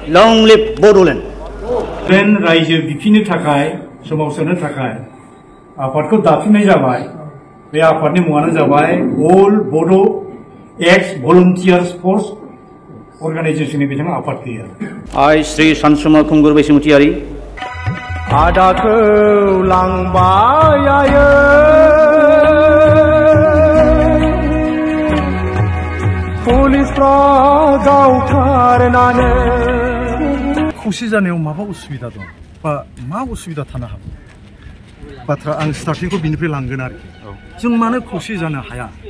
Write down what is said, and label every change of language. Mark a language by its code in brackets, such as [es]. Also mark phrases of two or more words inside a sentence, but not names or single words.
[en] Long live Bodoland. [brx] Then रायजो बिफिनो थाखाय सोमावसारनो थाखाय आफादखौ दाफिननाय जाबाय। बे आफादनि मुङानो जाबाय All Bodo Ex Volunteers Force Organizationनि बिथाङा आफाद गैया। [en] I Sri Sansuma Kumgur Baisumutiari. [brx] आदाखौ लांबाय आयै पुलिसफ्रा गावथारनानै खौसे जानायाव माबा उसुबिदा दं बा मा उसुबिदा थानो हागौ बाथ्रा आं स्टार्टिंखौ बिनिफ्राय लांगोन आरोखि जों मानो खौसे जानो हाया